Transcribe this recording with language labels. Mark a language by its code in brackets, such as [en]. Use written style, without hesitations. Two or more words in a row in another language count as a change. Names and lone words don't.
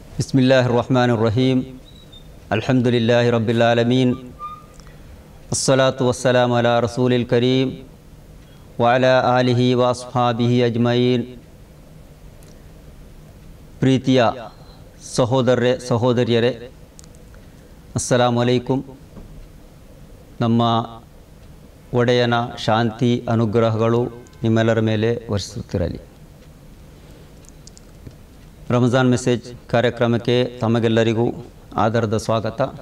[ar] بسم الله الرحمن الرحيم الحمد لله رب العالمين الصلاة والسلام على رسول الكريم وعلى آله وأصحابه أجمعين. [kn] ಪ್ರೀತಿಯ ಸಹೋದರಿಯರೇ, [ar] السلام عليكم. [kn] ನಮ್ಮ ಒಡೆಯನ ಶಾಂತಿ ಅನುಗ್ರಹಗಳು ನಿಮ್ಮೆಲ್ಲರ ಮೇಲೆ ವರ್ಷಿಸುತ್ತಿರಲಿ. ರಂಜಾನ್ ಮೆಸೇಜ್ ಕಾರ್ಯಕ್ರಮಕ್ಕೆ ತಮಗೆಲ್ಲರಿಗೂ ಆದರದ ಸ್ವಾಗತ.